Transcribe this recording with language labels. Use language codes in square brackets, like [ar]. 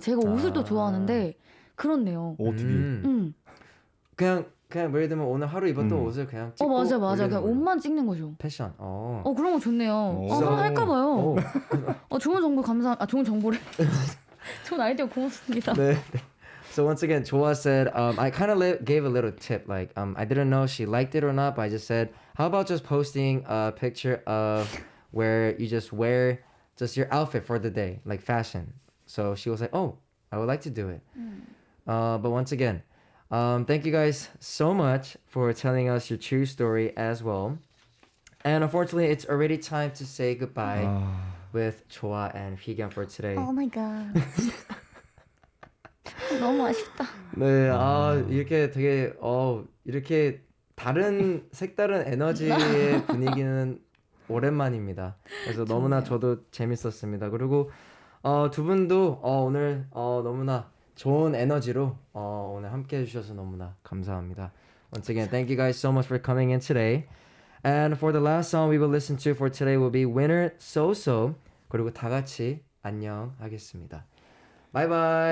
[ko] 제가 옷을 더 좋아하는데 그렇네요. 옷이. 그냥 예를 들면 오늘 하루 입었던 옷을 그냥 찍고 맞아. 올리는 그냥 걸로. 옷만 찍는 거죠. 패션. 그런 거 좋네요. 오. 한번 할까 봐요. 좋은 정보 좋은 정보를. 좋은 아이디어 고맙습니다. 네. [en] So once again, JOHA said, I kind of gave a little tip. Like, I didn't know she liked it or not, but I just said, how about just posting a picture of where you just wear just your outfit for the day, like fashion. So she was like, oh, I would like to do it. But once again, thank you guys so much for telling us your true story as well. And unfortunately, it's already time to say goodbye with JOHA and Higam for today. Oh my god. [ko] 너무 아쉽다. 네, 이렇게 되게 이렇게 다른 색다른 에너지의 분위기는 오랜만입니다. 그래서 너무나 저도 재밌었습니다. 그리고 두 분도 오늘 너무나 좋은 에너지로 오늘 함께 해주셔서 너무나 감사합니다. [en] Once again, thank you guys so much for coming in today. And for the last song we will listen to for today will be Winner So So. [ko] 그리고 다 같이 안녕 하겠습니다. 바이바이.